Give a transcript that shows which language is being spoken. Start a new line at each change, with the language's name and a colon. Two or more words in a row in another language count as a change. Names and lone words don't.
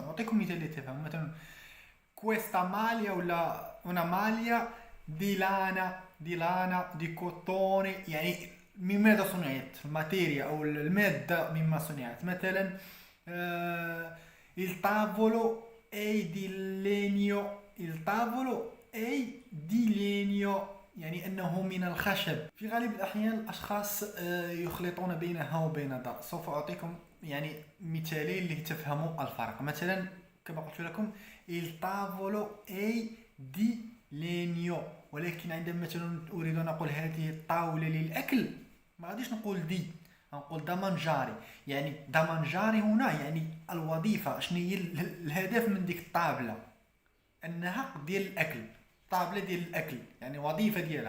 Arabic: أعطيكم مثال لتفهم. مثلا
Italian: questa maglia
Arabic: ولا
Italian: una maglia di lana di cotone،
Arabic: يعني من ماذا صنعت، الماتيريا أو المادة مما صنعت.
Italian: مثلا il tavolo è di legno،
Arabic: يعني أنه من الخشب. في غالب الأحيان الأشخاص يخلطون بينها وبين دا. سوف أعطيكم يعني مثالين لتفهموا الفرق. مثلا كما قلت لكم
Italian: il tavolo è di legno،
Arabic: ولكن عندما مثلا أريد أن أقول هذه الطاولة للأكل ما غاديش نقول دي، نقول
Italian: da mangiare.
Arabic: يعني
Italian: da mangiare
Arabic: هنا يعني الوظيفة، شنو هي الهدف من ديك الطابلة، أنها ديال الأكل، طابلة ديال الأكل يعني وظيفة ديالها.